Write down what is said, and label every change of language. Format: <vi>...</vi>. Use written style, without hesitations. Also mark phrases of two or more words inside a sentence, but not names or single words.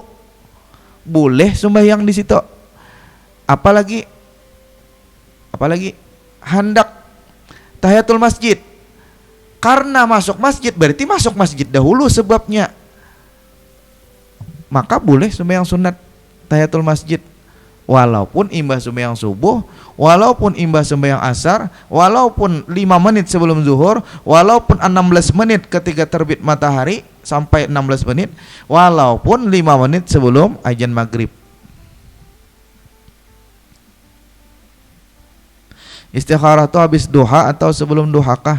<id>Boleh sembahyang di situ. Apalagi hendak tahiyatul masjid. Karena masuk masjid berarti masuk masjid dahulu sebabnya. Maka boleh sembahyang sunat tahiyatul masjid.</id> <bjn>Walaupun imbah sembahyang subuh, walaupun imbah sembahyang asar,</bjn> <id>walaupun 5 menit sebelum zuhur, walaupun 16 menit ketika terbit matahari sampai 16 menit, walaupun 5 menit sebelum azan maghrib.</id> <bjn>Istikharah tuh habis duha atau sebelum duha kah?</bjn>